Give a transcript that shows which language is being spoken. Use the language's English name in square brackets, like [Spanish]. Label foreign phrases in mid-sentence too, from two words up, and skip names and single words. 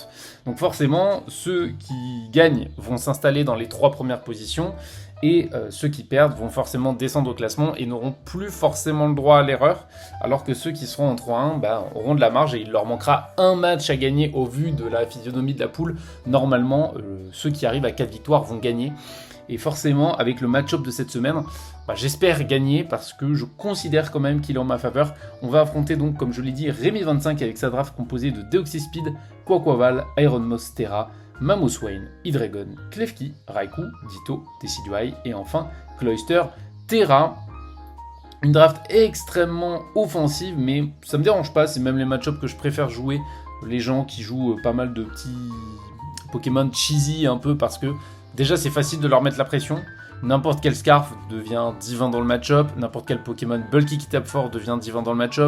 [French] Donc forcément, ceux qui gagnent vont s'installer dans les 3 premières positions et ceux qui perdent vont forcément descendre au classement et n'auront plus forcément le droit à l'erreur, alors que ceux qui seront en 3-1 auront de la marge et il leur manquera un match à gagner au vu de la physionomie de la poule. Normalement, ceux qui arrivent à 4 victoires vont gagner. Et forcément, avec le match-up de cette semaine, j'espère gagner parce que je considère quand même qu'il est en ma faveur. On va affronter donc, comme je l'ai dit, Rémi25 avec sa draft composée de Deoxyspeed, Quaquaval, Ironmost, Terra, Mamoswine, Hydreigon, Klefki, Raikou, Ditto, Decidueye et enfin Cloyster, Terra. Une draft extrêmement offensive, mais ça me dérange pas, c'est même les match-ups que je préfère jouer. Les gens qui jouent pas mal de petits Pokémon cheesy un peu parce que déjà, c'est facile de leur mettre la pression. N'importe quel Scarf devient divin dans le match-up. N'importe quel Pokémon bulky qui tape fort devient divin dans le match-up.